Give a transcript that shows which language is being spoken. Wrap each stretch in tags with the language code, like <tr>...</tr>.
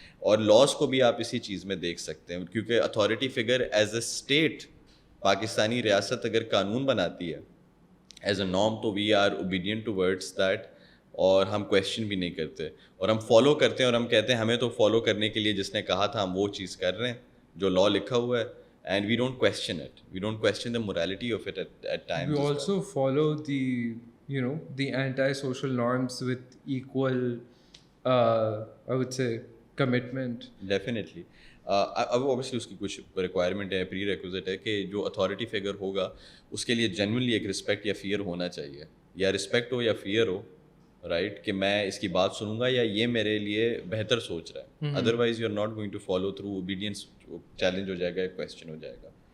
<ur>اور لاس کو بھی آپ اسی چیز میں دیکھ سکتے ہیں کیونکہ authority figure as a state, Pakistani ریاست اگر قانون بناتی ہے ایز اے نارم تو</ur> <en>we are obedient towards that,</en> <ur>اور ہم کویشچن بھی نہیں کرتے اور ہم فالو کرتے ہیں, اور ہم کہتے ہیں ہمیں تو فالو کرنے کے لیے جس نے کہا تھا ہم وہ چیز کر رہے ہیں جو لا لکھا ہوا ہے.</ur> <en>And we don't question it, we don't question the morality of it at times. We also follow the anti-social norms with equal, I would say, commitment. Definitely.</en> <ur>اب اوبیسلی اس کی کچھ ریکوائرمنٹ ہے, پری ریکوزٹ ہے کہ جو اتھارٹی فگر ہوگا اس کے لیے جینوئنلی ایک رسپیکٹ یا فیئر ہونا چاہیے, یا رسپیکٹ ہو یا فیئر ہو, رائٹ, کہ میں اس کی بات سنوں گا یا یہ میرے لیے بہتر سوچ رہا ہے.</ur> <en>Otherwise you are not going to follow through.</en> <ur>Obedience challenge ہو جائے گا,</ur> <en>Question ہو جائے گا.</en>